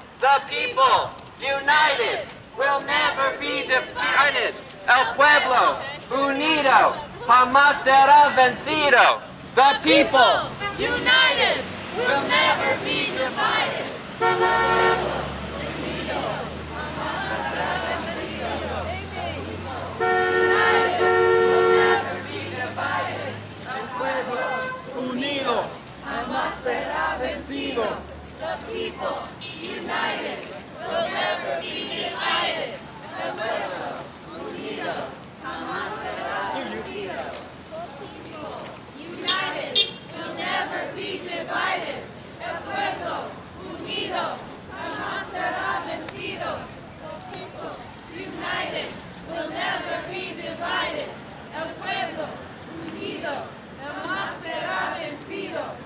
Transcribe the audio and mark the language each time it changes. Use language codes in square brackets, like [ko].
[en] The people, united, will never be divided. [es] El pueblo, unido, jamás será vencido. [en] The people, united, will never be divided. [es] unido, Jamás será vencido. [en] The people, united, will never be divided. [es] El pueblo, unido, jamás será vencido. [en] United, will never be divided. [es] El pueblo, unido, jamás será vencido. [en] The people, united, will never be divided. [es] El pueblo, unido, jamás será vencido.